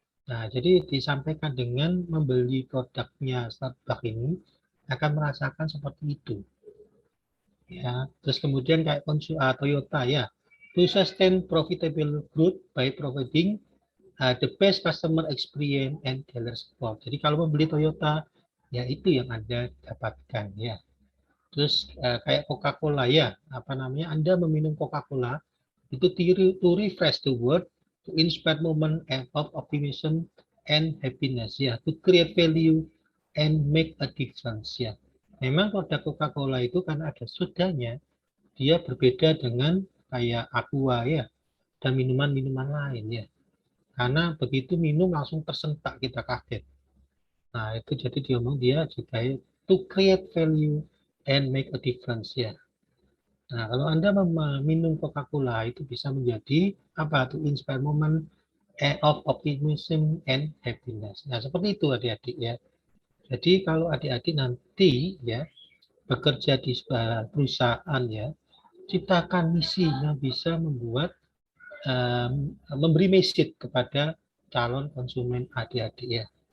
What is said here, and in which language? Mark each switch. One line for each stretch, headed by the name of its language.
Indonesian: Nah, jadi disampaikan dengan membeli produknya Starbucks ini akan merasakan seperti itu. Ya, terus kemudian kayak Toyota ya.
English: To sustain profitable growth by providing the best customer experience and dealer support.
Indonesian: Jadi kalau membeli Toyota, ya itu yang Anda dapatkan ya. Terus kayak Coca-Cola ya, apa namanya? Anda meminum Coca-Cola itu
English: to refresh the world, to inspire moment of optimism and happiness ya, to create value and make a difference ya.
Indonesian: Memang produk Coca-Cola itu karena ada sodanya, dia berbeda dengan kayak Aqua ya dan minuman-minuman lain ya. Karena begitu minum langsung tersentak kita kaget. Nah, itu jadi dia juga
English: to create value and make a difference
Indonesian: ya. Nah, kalau Anda minum Coca-Cola itu bisa menjadi apa?
English: To inspire moment of optimism and happiness.
Indonesian: Nah, seperti itu adik-adik ya. Jadi kalau adik-adik nanti ya bekerja di sebuah perusahaan ya, ciptakan misi yang bisa membuat memberi message kepada calon konsumen adik-adik ya.